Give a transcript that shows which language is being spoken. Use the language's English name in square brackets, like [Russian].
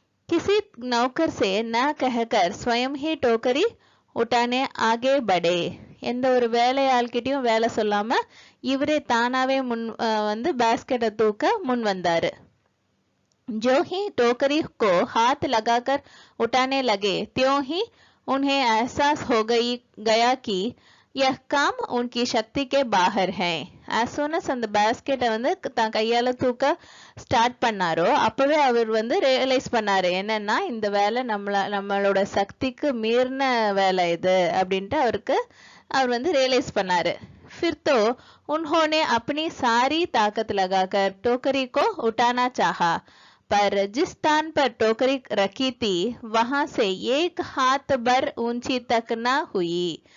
[Hindi] किसी नौकर से न कहकर स्वयं ही टोकरी उठाने आगे बढ़े. [Tamil] எந்த ஒரு வேலையாள்கிட்டயும் வேலை சொல்லாம இவரே தானாவே வந்து பேஸ்கெட்டை தூக்க முன் வந்தாரு. [Hindi] जो ही टोकरी को हाथ लगाकर उठाने लगे त्यों ही उन्हें एहसास हो गया कि यह काम उनकी शक्ति के बाहर है. [English] as soon as [Tamil] அந்த பேஸ்கெட்டை வந்து தான் கையால தூக்க ஸ்டார்ட் பண்ணாரோ அப்பவே அவர் வந்து ரியலைஸ் பண்ணாரு, என்னன்னா இந்த வேலை நம்மளோட சக்திக்கு மீறின வேலை இது அப்படின்ட்டு அவர் வந்து ரியலைஸ் பண்ணாரு. [Hindi] फिर तो उन्होंने अपनी सारी ताकत लगाकर टोकरी को उठाना चाहा, पर जिस स्थान पर टोकरी रखी थी वहां से एक हाथ भर ऊंची तक न हुई.